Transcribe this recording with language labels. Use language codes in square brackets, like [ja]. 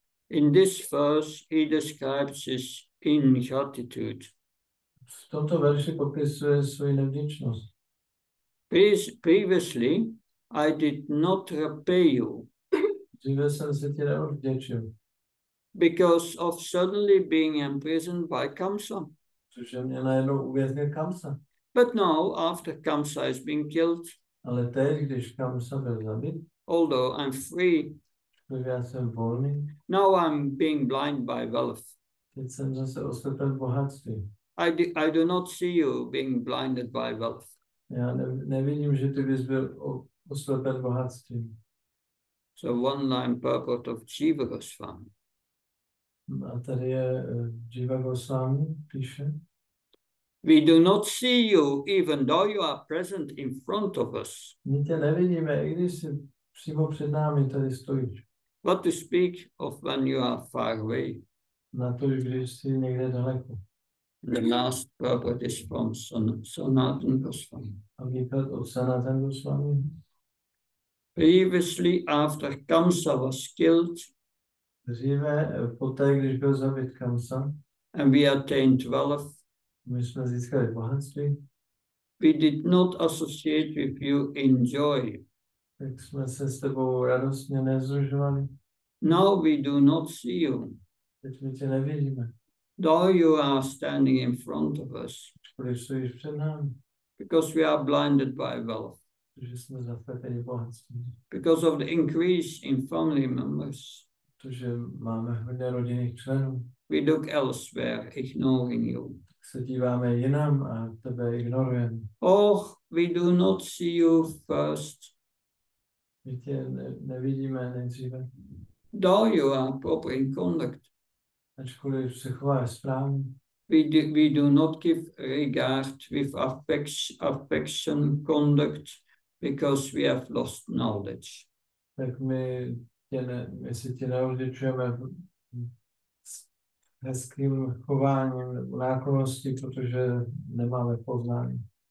[en] In this verse, he describes his ingratitude. [cs] V tomto verši popisuje svoji nevděčnost. [en] Previously, I did not repay you. [cs] Dříve jsem se ti neodvděčil. [en] Because of suddenly being imprisoned by Kamsa. [cs] Cože mě najednou uvěznil Kamsa. [en] But now, after Kamsa is being killed, [cs] ale teď, když Kamsa byl zabit, [en] although I'm free, [cs] já jsem volný, [en] now I'm being blind by wealth. [cs] Teď jsem zase oslepen bohatství. [en] I do not see you being blinded by wealth. [cs] Já nevidím, že ty bys byl oslepen bohatstvím. [en] So one line purport of Jiva Goswami. [cs] A tady je Jiva Goswami, píše. [en] We do not see you even though you are present in front of us. [cs] My tě nevidíme, i když jsi přímo před námi tady stojíš. [en] What to speak of when you are far away? [cs] Na to, když jsi někde daleko. [en] The last purport is from Sanatana Goswami. [cs] A výklad od Sanatana Goswami. [en] Previously, after Kamsa was killed, [cs] dříve, poté, když byl zabit Kamsa, [en] and we attained wealth, [cs] my jsme získali bohatství, [en] we did not associate with you in joy. [cs] Tak jsme se s tebou radostně nezdružovali. [en] Now we do not see you. [cs] Teď my tě nevidíme. [en] Though you are standing in front of us. [cs] Když stojíš před námi. [en] Because we are blinded by wealth. [cs] Protože jsme zaslepeni bohatství. [en] Because of the increase in family members. [cs] Protože máme hodně rodinných členů. [en] We look elsewhere, ignoring you. [cs] Se díváme jinam a tebe ignorujeme. [en] Oh, we do not see you first. [cs] My tě nevidíme nejdříve. [en] Though you are proper in conduct. [cs] Ačkoliv se chováš správně. [en] We do not give regard with affection conduct because we have lost knowledge. [cs] tak my si tě neodličujeme s hezkým chováním nebo nákonností, protože nemáme poznání.